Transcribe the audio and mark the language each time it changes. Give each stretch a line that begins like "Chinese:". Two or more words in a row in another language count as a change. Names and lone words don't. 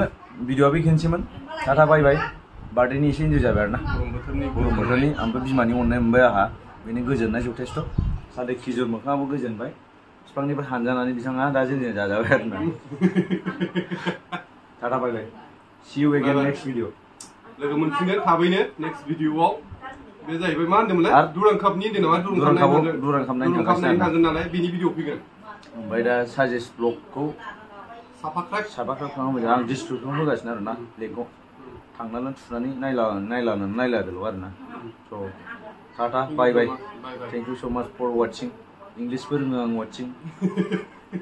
Bodo: भिडिअ'आ बेखिनिसैमोन
English: tata bye bye
Bodo: बार्थडेनि एसे इन्जय जाबाय आरोना गरम बोथोरनि ओमफ्राय बिमानि अननाय मोनबाय आंहा बेनि गोजोननाय जथेस्थ' सालथे खिजुर मोखाङाबो गोजोनबाय बिफांनिफ्राय हानजानानै बिथाङा दा जोंजों जाजाबाय आरोना
English: tata bye bye see you again next video
Bodo: लोगो मोनफिनगोन थाबैनो
English: next video
Bodo: बे जाहैबाय मा होनदोंमोनलाय दुरां कापनि होनदों नामा दुरां काप नायनो थांगोन नालाय बेनि भिडिअ फैगोन ओमफ्राय दा
English: suggest blog
Bodo: साफाख्राब खालामबाय आं डिसक्रिपसन होगासिनो आरोना लिंकखौ थांनानै थुनानै नायलादोल' आरोना स'
English: tata bye bye thank you so much for watching
Bodo: इंलिशबो रोङो आं वाचिं